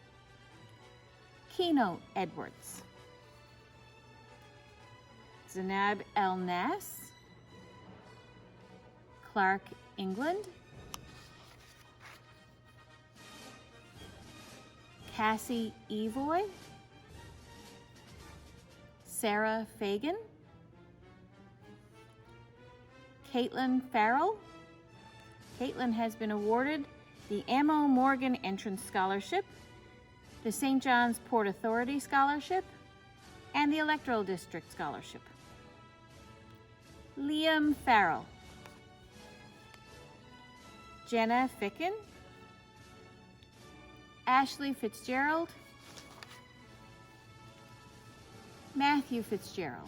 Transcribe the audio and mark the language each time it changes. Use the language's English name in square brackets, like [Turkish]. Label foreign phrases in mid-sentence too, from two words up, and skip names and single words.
[English] Keno Edwards, Zanab El Nas, Clark England, Cassie Evoy, Sarah Fagan, Caitlin Farrell. Caitlin has been awarded the Ammo Morgan Entrance Scholarship, the St. John's Port Authority Scholarship, and the Electoral District Scholarship. Liam Farrell, Jenna Ficken, Ashley Fitzgerald, Matthew Fitzgerald.